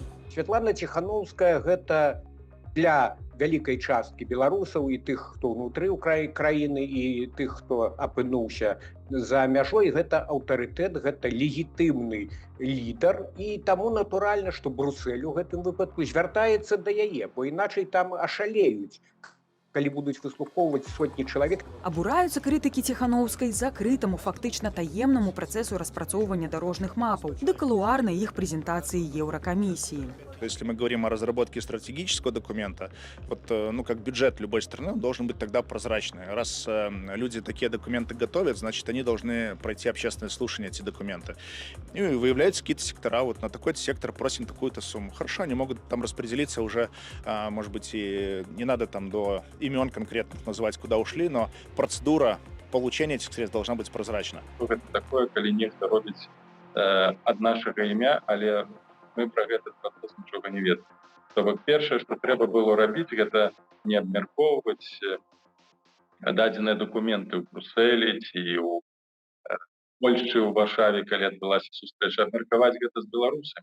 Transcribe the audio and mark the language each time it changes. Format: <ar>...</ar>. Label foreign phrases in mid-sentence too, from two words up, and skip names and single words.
<be>Святлана Ціханаўская гэта для вялікай часткі беларусаў і тых, хто ўнутры краіны, і тых, хто апынуўся за мяжой, гэта аўтарытэт, гэта легітымны лідар, і таму натуральна, што Брусэль у гэтым выпадку звяртаецца да яе, бо іначай там ашалеюць, калі будуць выслухоўваць сотні чалавек. Абураюцца крытыкі Ціханаўскай закрытаму, фактычна таемнаму працэсу распрацоўвання дарожных мапаў ды кулуарнай іх прэзентацыі Еўракамісіі.</be> <ru>Если мы говорим о разработке стратегического документа, как бюджет любой страны, он должен быть тогда прозрачный. Раз люди такие документы готовят, значит, они должны пройти общественное слушание, эти документы. И выявляются какие-то сектора, вот на такой-то сектор просим такую-то сумму. Хорошо, они могут там распределиться уже, может быть, и не надо там до имен конкретных называть, куда ушли, но процедура получения этих средств должна быть прозрачна. Это такое,</ru> <be>коли нехта робіць ад нашага імя, але мы</be> <ru>про этот</ru> <be>працэс нічога не ведаем. То бок першае, што трэба было рабіць, гэта не абмяркоўваць дадзеныя дакументы ў Брусэлі ці ў Польшчы, ў Варшаве, калі адбылася сустрэча, абмеркаваць гэта з беларусамі.</be>